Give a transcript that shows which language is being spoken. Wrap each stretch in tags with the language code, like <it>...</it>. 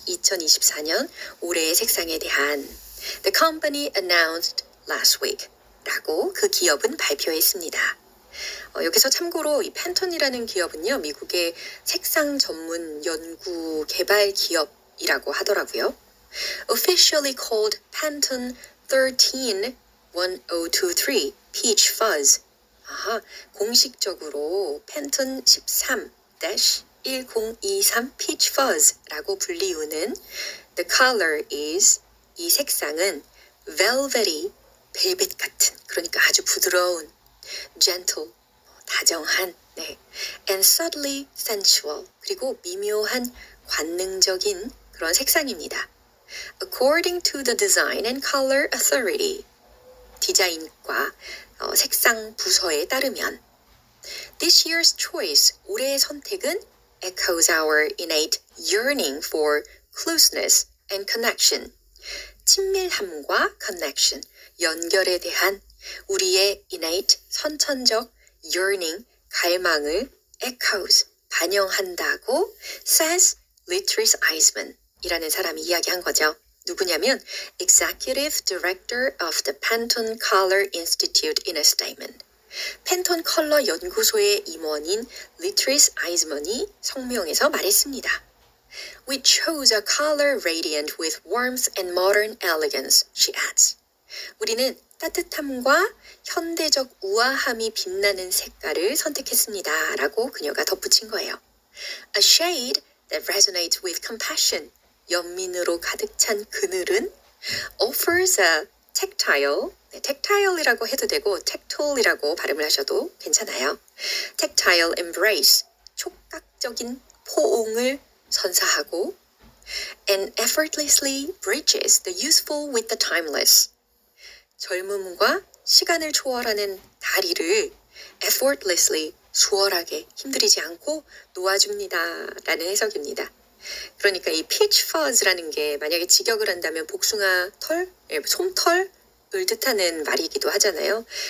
<ko>2024년 올해의 색상에 대한</ko> <en>The company announced last week.</en> <ko>라고 그 기업은 발표했습니다. 여기서 참고로 이 팬톤이라는 기업은요, 미국의 색상 전문 연구 개발 기업이라고 하더라고요.</ko> <en>Officially called Pantone 13-1023 Peach Fuzz.</en> <ko>공식적으로 팬톤 13-1023 Peach Fuzz라고 불리우는</ko> <en>The color is,</en> <ko>이 색상은</ko> <en>velvety,</en> <ko>벨벳 같은, 그러니까 아주 부드러운,</ko> <en>gentle,</en> <ko>다정한, 네,</ko> <en>and subtly sensual,</en> <ko>그리고 미묘한 관능적인 그런 색상입니다.</ko> <en>According to the Design and Color Authority,</en> <ko>디자인과 색상 부서에 따르면</ko> <en>This year's choice,</en> <ko>올해의 선택은</ko> <en>echoes our innate yearning for closeness and connection.</en> <ko>친밀함과 connection, 연결에 대한 우리의 innate, 선천적 yearning, 갈망을 echoes, 반영한다고 says ㅊㅈㅷ 이라는 사람이 이야기한 거죠.</ko> <en>누구냐면 Executive Director of the Pantone Color Institute in a statement.</en> <ko>팬톤 컬러 연구소의 임원인 ㅊㅈㅷ먼이 성명에서 말했습니다.</ko> <en>We chose a color radiant with warmth and modern elegance, she adds.</en> <ko>우리는 따뜻함과 현대적 우아함이 빛나는 색깔을 선택했습니다. 라고 그녀가 덧붙인 거예요.</ko> <en>A shade that resonates with compassion.</en> <ko>연민으로 가득 찬 그늘은</ko> <en>offers a tactile,</en> <ko>네, tactile이라고 해도 되고 tactile이라고 발음을 하셔도 괜찮아요.</ko> <en>tactile embrace,</en> <ko>촉각적인 포옹을 선사하고</ko> <en>and effortlessly bridges the useful with the timeless.</en> <ko>젊음과 시간을 초월하는 다리를 effortlessly, 수월하게, 힘들이지 않고 놓아줍니다. 라는 해석입니다. 그러니까 이 peach fuzz라는 게 만약에 직역을 한다면 복숭아 털, 솜털을 뜻하는 말이기도 하잖아요.</ko>